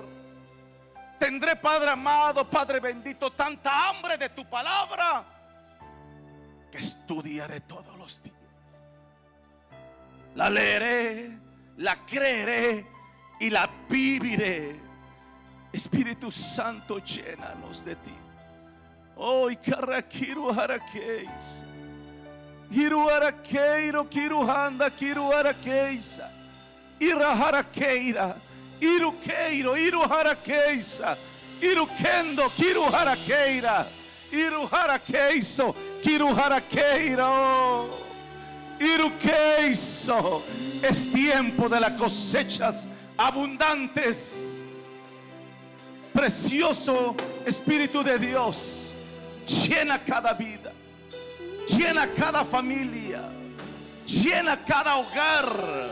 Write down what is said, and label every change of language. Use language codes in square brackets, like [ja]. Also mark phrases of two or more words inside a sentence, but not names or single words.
[es] Tendré, Padre amado, Padre bendito, tanta hambre de tu palabra que estudiaré todos los días. La leeré, la creeré y la viviré. Espíritu Santo, llénanos de ti. Oh, Ikarakiru Harakeis. Hiru Harakeiro, Kiru Handa, Kiru Harakeisa. Ira Harakeira. Iru Keiro, Iru Harakeisa. Iru Kendo, Kiru Harakeira. Iru Harakeiso, Kiru Harakeiro. Iru Keiso. Es tiempo de las cosechas abundantes. Precioso Espíritu de Dios, llena cada vida, llena cada familia, llena cada hogar.